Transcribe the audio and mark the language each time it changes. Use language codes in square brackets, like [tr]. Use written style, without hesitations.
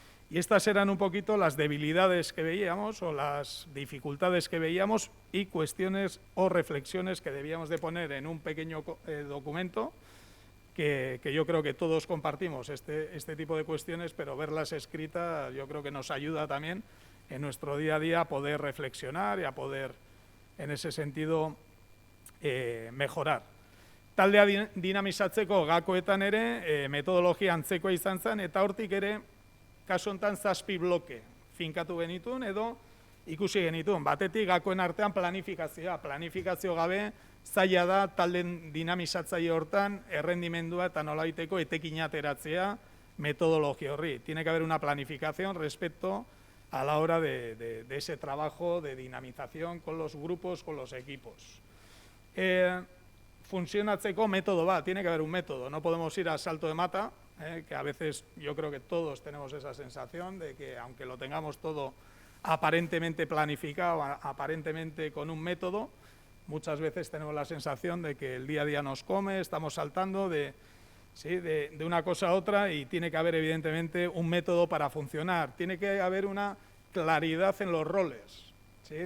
[es] Y estas eran un poquito las debilidades que veíamos o las dificultades que veíamos y cuestiones o reflexiones que debíamos de poner en un pequeño documento que yo creo que todos compartimos este tipo de cuestiones, pero verlas escritas yo creo que nos ayuda también en nuestro día a día a poder reflexionar y a poder, en ese sentido, mejorar. [eu] Taldea dinamizatzeko gakoetan ere, metodologia antzekoa izan zen, eta hortik ere, kasu honetan 7 bloke finkatu genituen edo ikusi genituen. Batetik gakoen artean planifikazioa. Planifikazio gabe zaila da talden dinamizatzaile hortan errendimendua eta nolabaiteko etekina ateratzea metodologia horri. [es] Tiene que haber una planificación respecto a la hora de ese trabajo de dinamización con los grupos, con los equipos. Funcionatzeko método va, tiene que haber un método, no podemos ir a salto de mata, que a veces yo creo que todos tenemos esa sensación de que aunque lo tengamos todo aparentemente planificado, aparentemente con un método, muchas veces tenemos la sensación de que el día a día nos come, estamos saltando de una cosa a otra y tiene que haber evidentemente un método para funcionar, tiene que haber una claridad en los roles, ¿sí?